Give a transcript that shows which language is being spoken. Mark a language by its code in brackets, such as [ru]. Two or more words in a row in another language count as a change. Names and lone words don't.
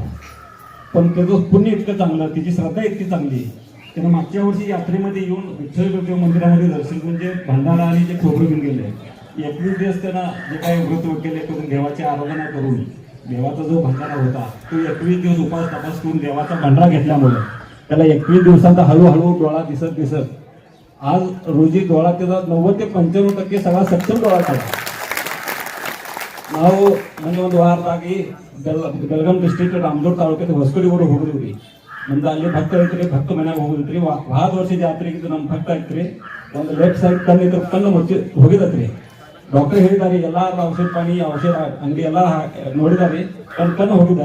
[mr] पण त्याचं पुण्य इतकं चांगलं, तिची श्रद्धा इतकी चांगली, त्यानं मागच्या वर्षी यात्रेमध्ये येऊन विठ्ठल बिरदेव मंदिरामध्ये दर्शन करून जे भंडारा आणि जे खोबरं घेऊन गेले 21 दिवस त्यांना जे काही व्रत वगैरे करून देवाची आराधना करून देवाचा जो भंडारा होता तो 21 दिवस उपास तपास करून देवाचा भंडारा घेतल्यामुळे त्याला 21 दिवसांचा हळूहळू डोळा दिसत आज रोजी डोळा त्याचा 90 ते 95% सगळा सक्षम डोळा झाला. [kn] ನಾವು ನನಗೆ ಒಂದು ವಾರದಾಗಿ ಬೆಳಗಾಂ ಡಿಸ್ಟ್ರಿಕ್ಟ್ ರಾಮದುರ್ಗ ತಾಲೂಕಿನ ಹೊಸಕಡಿ ಊರಿಗೆ ಹೋಗಿದ್ವಿ. ನಮ್ದು ಅಲ್ಲಿ ಭಕ್ತ ಐತ್ರಿ, ಭಕ್ತ ಮನ್ಯಾಗ ಹೋಗಿದ್ರಿ. ಭಾಳ ವರ್ಷ ಜಾತ್ರೆಗಿದ್ದು ನಮ್ಮ ಭಕ್ತ ಐತ್ರಿ. ಒಂದು [en] left side [kn] ಕಣ್ಣಿದ್ರು ಕಣ್ಣು ಮುಚ್ಚಿ ಹೋಗಿದತ್ರಿ. ಡಾಕ್ಟರ್ ಹೇಳಿದಾರೆ ಎಲ್ಲ ಔಷಧ ಪಾನಿ ಔಷಧ ಅಂಗಡಿ ಎಲ್ಲ ನೋಡಿದಾರೆ, ಕಣ್ಣು ಹೋಗಿದ್ದಾರೆ.